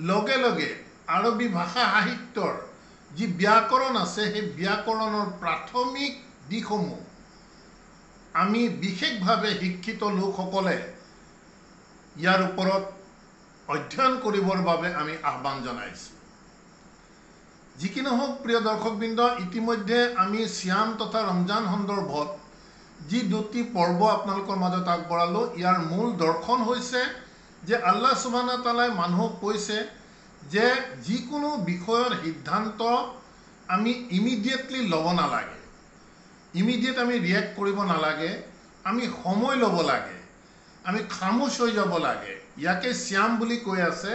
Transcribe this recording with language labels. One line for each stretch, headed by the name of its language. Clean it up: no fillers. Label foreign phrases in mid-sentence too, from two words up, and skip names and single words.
Assamese: লগে লগে আৰবী ভাষা সাহিত্যৰ যি ব্যাকৰণ আছে সেই ব্যাকৰণৰ প্ৰাথমিক দিশসমূহ আমি বিশেষভাৱে শিক্ষিত লোকসকলে ইয়াৰ ওপৰত অধ্যয়ন কৰিবৰ বাবে আমি আহ্বান জনাইছোঁ। যি কি নহওক প্ৰিয় দৰ্শকবৃন্দ, ইতিমধ্যে আমি শ্যাম তথা ৰমজান সন্দৰ্ভত যি দুটি পৰ্ব আপোনালোকৰ মাজত আগবঢ়ালোঁ, ইয়াৰ মূল দৰ্শন হৈছে যে
Arabic: الله سبحانه و تعالى
Assamese: মানুহক কৈছে যে যিকোনো বিষয়ৰ সিদ্ধান্ত আমি ইমিডিয়েটলি ল'ব নালাগে, ইমিডিয়েট আমি ৰিয়েক্ট কৰিব নালাগে, আমি সময় ল'ব লাগে, আমি খামোশ হৈ যাব লাগে। ইয়াকে শ্যাম বুলি কৈ আছে।